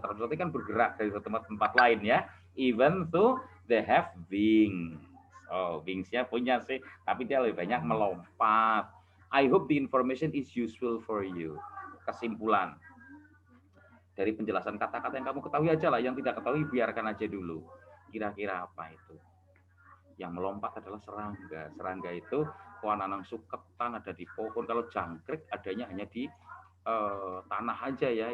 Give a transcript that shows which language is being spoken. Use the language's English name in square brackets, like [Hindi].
[Indonesian] Transportasi kan bergerak dari satu tempat ke tempat lain ya. Even though they have wings. Oh, wingsnya punya sih, tapi dia lebih banyak melompat. [English] I hope the information is useful for you. [Indonesian] Kesimpulan dari penjelasan kata-kata yang kamu ketahui aja lah, yang tidak ketahui biarkan aja dulu. Kira-kira apa itu? Yang melompat adalah serangga. Serangga itu kawanan suketan ada di pohon. Kalau jangkrik adanya hanya di tanah aja ya.